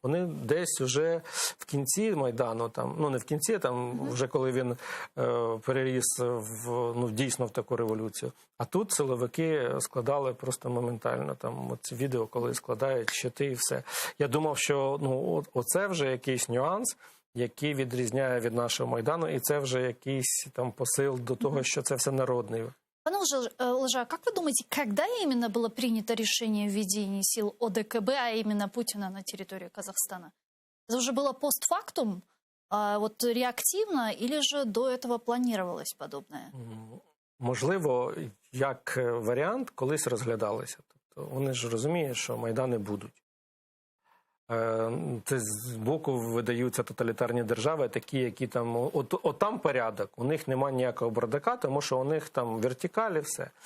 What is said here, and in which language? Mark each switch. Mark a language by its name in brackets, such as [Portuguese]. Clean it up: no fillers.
[Ukrainian] Вони десь вже в кінці Майдану, там, ну не в кінці, там вже коли він переріс дійсно в таку революцію. А тут силовики складали просто моментально, там от відео, коли складають щити і все. Я думав, що оце вже якийсь нюанс, який відрізняє від нашого Майдану, і це вже якийсь там посил до того, що це все народний. [Russian] Пане Олеже, как вы думаете, когда именно было принято решение о введении сил ОДКБ, а именно Путина на территории Казахстана? Это уже было постфактум, вот реактивно, или же до этого планировалось подобное? [Ukrainian] Можливо, як варіант, колись розглядалося. Тобто вони ж розуміють, що Майдани будуть. Це з боку видаються тоталітарні держави, такі, які там, от там порядок, у них немає ніякого бардака, тому що у них там вертикалі, все.